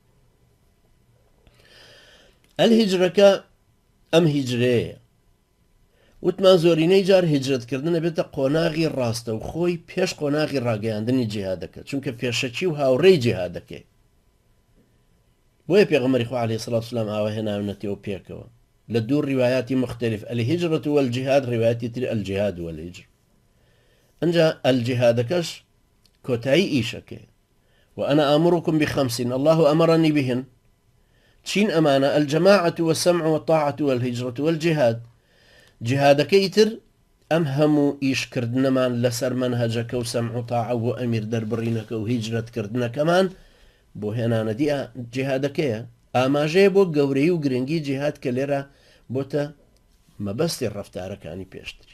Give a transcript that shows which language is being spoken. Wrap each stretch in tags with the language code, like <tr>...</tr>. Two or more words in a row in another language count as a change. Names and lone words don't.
<ckb>ئەلهیجرەکە ئەم هیجرەیە وتمان زۆرینەی جار هیجرەتکردن ئەبێتە قۆناغی ڕاستە و خۆی پێش قۆناغی ڕاگەیاندنی جیهادەکە، چونکە پێشەچی و هاوڕێی جیهادەکەی. بۆیە پێغەمبەری خوا</ckb> <ar>عەلەیهی سەڵات وسەلام</ar> <ckb>ئاوا هێناونەتەوە پێکەوە لە دوو ڕیوایاتی مختلف،</ckb> <ar>ئەلهیجرەت والجیهاد،</ar> <ckb>ڕیوایەتی تر</ckb> <ar>ئەلجیهاد والهیجر.</ar> <ckb>ئەنجا ئەلجیهادەکەش کۆتایی ئیشەکەی.</ckb> <ar>وأنا آمركم بخمس الله أمرني بهن.</ar> <ckb>چین ئەمانە؟</ckb> <ar>الجماعة والسمع والطاعة والهجرة والجهاد.</ar> <ckb>جهادەکە ئیتر ئەم هەموو ئیشکردنەمان لەسەر مەنهەجەکە و سەمع و تاعە و ئەمیر دەربڕینەکە و هیجرەتکردنەکەمان بۆ هێنانەدی جهادەکەیە. ئاماژەیە بۆ گەورەی و گرنگی جهاد کە لێرە بۆتە مەبەستی ڕەفتارەکانی پێشتری.</ckb>